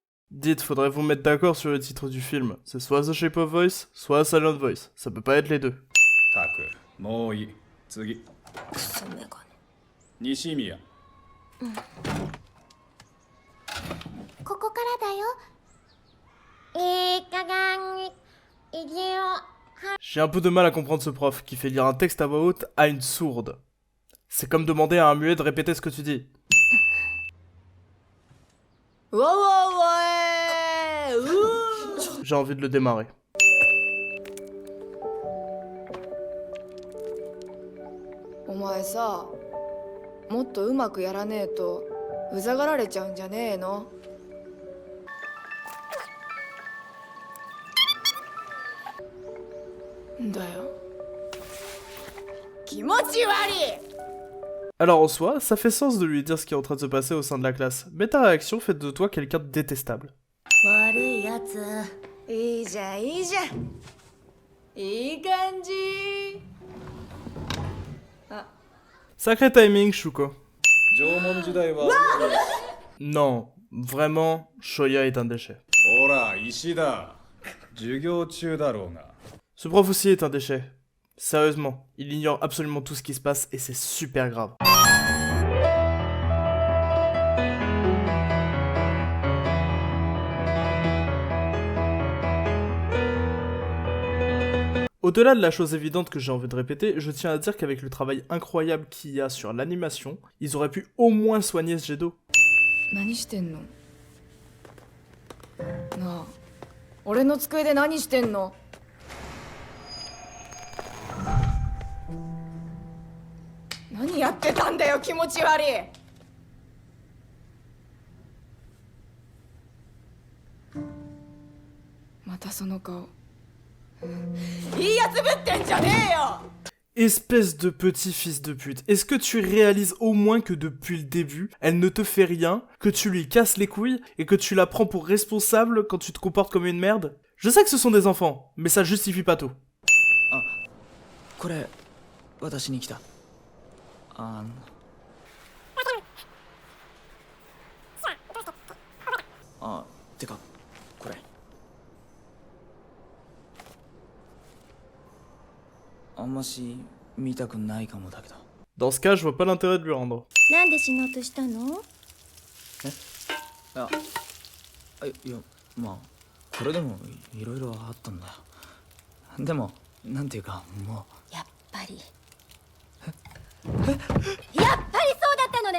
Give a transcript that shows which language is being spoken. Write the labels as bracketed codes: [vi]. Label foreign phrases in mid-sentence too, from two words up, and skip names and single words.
[fr] Dites, faudrait vous mettre d'accord sur le titre du film. C'est soit The Shape of Voice, soit Silent Voice. Ça peut pas être les deux. [ja] たくもういい次クソメガネ。西宮ここからだよ。いい加減意地を。 [fr] J'ai un peu de mal à comprendre ce prof qui fait lire un texte à voix haute à une sourde. C'est comme demander à un muet de répéter ce que tu dis. J'ai envie de le démarrer. [ja] お前さ、もっとうまくやらねえとうざがられちゃうんじゃねえの？んだよ。気持ち悪い。 [fr] Alors en soi, ça fait sens de lui dire ce qui est en train de se passer au sein de la classe, mais ta réaction fait de toi quelqu'un de détestable. [ja] 悪いやつ。いいじゃんいいじゃん。いい感じ。 [fr] Sacré timing, Shuko. [ja] 縄文時代は [fr] Non, vraiment, Shoya est un déchet. [ja] ほら石だ授業中だろうが [fr] Ce prof aussi est un déchet. Sérieusement, il ignore absolument tout ce qui se passe et c'est super grave. Au-delà de la chose évidente que j'ai envie de répéter, je tiens à dire qu'avec le travail incroyable qu'il y a sur l'animation, ils auraient pu au moins soigner ce jet d'eau. [ja] 何してんの？なあ、俺の机で何してんの？何やってたんだよ、気持ち悪い。またその顔。いいやつぶってんじゃねえよ。 [fr] Espèce de petit fils de pute, est-ce que tu réalises au moins que depuis le début, elle ne te fait rien, que tu lui casses les couilles et que tu la prends pour responsable quand tu te comportes comme une merde? Je sais que ce sont des enfants, mais ça justifie pas tout. [ja] これ私に来たてかこれあんまし見たくないかもだけど [fr] Dans ce cas, je vois pas l'intérêt de lui rendre. [ja] なんで死のうとしたの？いやまあこれでもいろいろあったんだよでもなんていうかもうやっぱり。やっぱりそうだったのね。